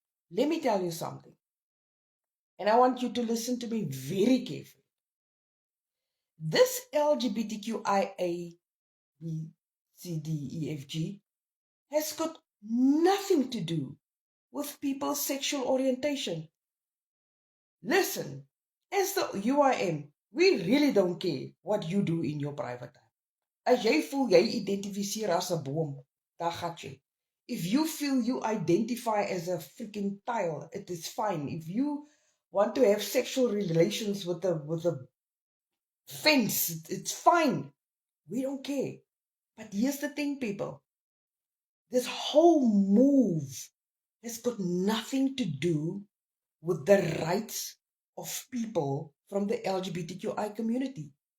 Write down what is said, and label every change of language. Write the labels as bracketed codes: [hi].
[en] Let me tell you something. And I want you to listen to me very carefully. This LGBTQIA B, C, D, E, F, G, has got nothing to do with people's sexual orientation. Listen, as the UIM, we really don't care what you do in your private time. [af] As jy voel jy identifiseer as 'n boom, daar gaan jy. [en] If you feel you identify as a freaking tile, it is fine. If you want to have sexual relations with a fence, it's fine. We don't care. But here's the thing, people. This whole move has got nothing to do with the rights of people from the LGBTQI community.